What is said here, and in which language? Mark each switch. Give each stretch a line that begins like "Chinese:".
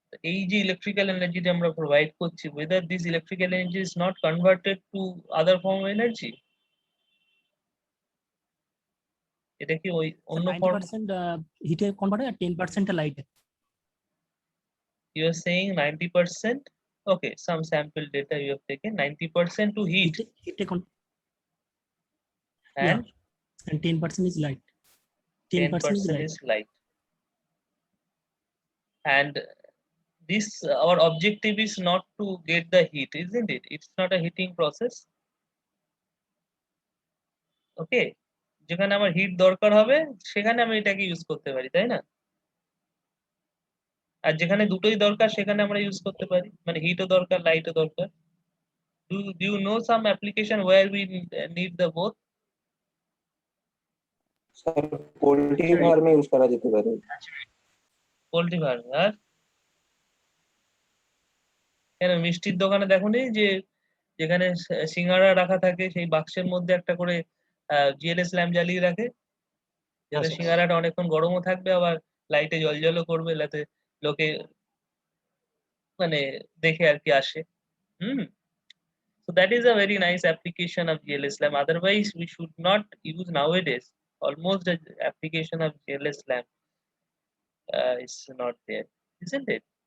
Bangla: এই যে ইলেকট্রিক্যাল এনার্জিটা আমরা প্রোভাইড করছি,
English: whether this electrical energy is not converted to other form of energy,
Bangla: এটা কি ওই অন্য ফর্ম? 90% হিটে কনভার্ট হয় আর 10% লাইটে।
English: You are saying 90%, okay, some sample data you have taken, 90% to heat
Bangla: হিটে
English: and and 10% is light. 10% is 10% light. is light. And this our objective is not to get the heat, isn't it? It's not a heating process.
Bangla: Okay, যেখানে আমার hit দরকার হবে সেখানে আমি এটাকে use করতে পারি, তাই না? আর যেখানে দুটোই দরকার সেখানে আমরা ইউজ করতে পারি, মানে হিটও দরকার লাইটও দরকার।
English: Do you know some application where we need the both?
Bangla: Sir poultry ফার্মে ইউজ করা যেতে পারে। পোল্ট্রি ফার্ম আর কেন মিষ্টির দোকানে দেখোনি যে যেখানে সিঙ্গারা রাখা থাকে সেই বাক্সের মধ্যে একটা করে জিএলএস ল্যাম্প জ্বালিয়ে রাখে, যাতে আচ্ছা। সিঙ্গারাটা অনেকক্ষণ গরমও থাকবে আবার লাইটে জলও করবে, যাতে লোকে মানে দেখে আর কি আসে।
English: So that is a very nice application of GLS lamp. Otherwise, we should not use nowadays. Almost the application of GLS lamp is not there, isn't it?